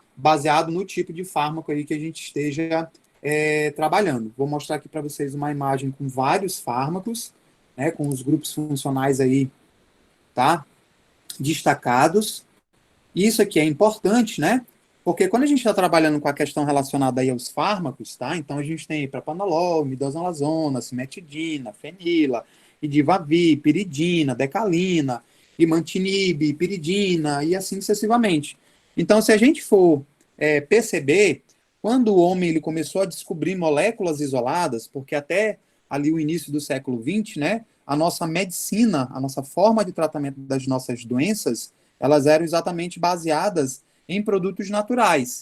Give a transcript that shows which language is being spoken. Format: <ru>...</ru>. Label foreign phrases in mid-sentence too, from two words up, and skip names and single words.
<pt>Baseado no tipo de fármaco aí que a gente esteja trabalhando. Vou mostrar aqui para vocês uma imagem com vários fármacos, né, com os grupos funcionais aí, tá? Destacados. Isso aqui é importante, né? Porque quando a gente está trabalhando com a questão relacionada aí aos fármacos, tá? Então a gente tem propanolol, midazolam, cimetidina, fenila, idivavir, piridina, decalina, imantinib, piridina e assim sucessivamente. Então, se a gente for perceber, quando o homem ele começou a descobrir moléculas isoladas, porque até ali o início do século XX, né? A nossa medicina, a nossa forma de tratamento das nossas doenças, elas eram exatamente baseadas em produtos naturais.</pt>